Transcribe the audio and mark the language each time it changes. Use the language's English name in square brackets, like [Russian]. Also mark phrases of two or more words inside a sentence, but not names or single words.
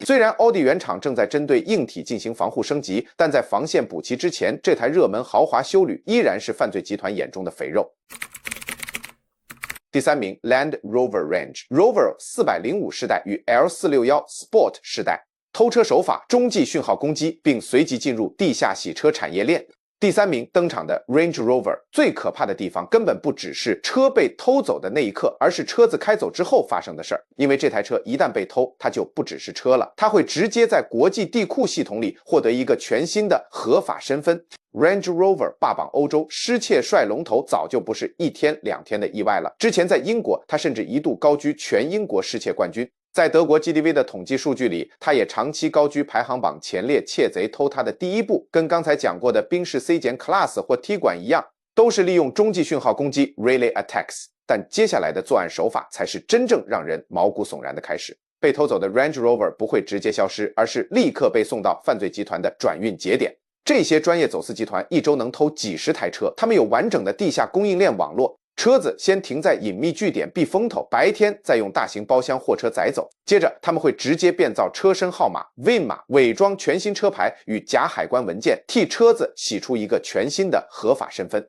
[Chinese] 雖然奧迪原廠正在針對硬體進行防護升級，但在防線補齊之前，這台熱門豪華休旅依然是犯罪集團眼中的肥肉。第3名 Land Rover Range Rover 405 世代與 L461 Sport 世代，偷車手法中繼訊號攻擊，並隨即進入地下洗車產業鏈。第3名登場的 Range Rover，最可怕的地方根本不只是車被偷走的那一刻，而是車子開走之後發生的事兒。因為這台車一旦被偷，它就不只是車了，它會直接在國際地庫系統裡獲得一個全新的合法身份。Range Rover 霸榜歐洲，失竊帥龍頭早就不是1天2天的意外了。之前在英國，它甚至一度高居全英國失竊冠軍。在德国 GDV 的統計數據裡，它也長期高居排行榜前列。竊賊偷它的第一步，跟剛才講過的賓士 C Class 或 Tiguan 一樣，都是利用中繼訊號攻擊 [English] Relay Attacks。 [Chinese] 但接下來的作案手法才是真正讓人毛骨悚然的開始。被偷走的 Range Rover 不會直接消失，而是立刻被送到犯罪集團的轉運節點。這些專業走私集團一周能偷幾十台車，他們有完整的地下供應鏈網絡。車子先停在隱秘據點避風頭，白天再用大型包廂貨車載走。接着他們會直接變造車身號碼 VIN 碼，偽裝全新車牌與假海關文件，替車子洗出一個全新的合法身份。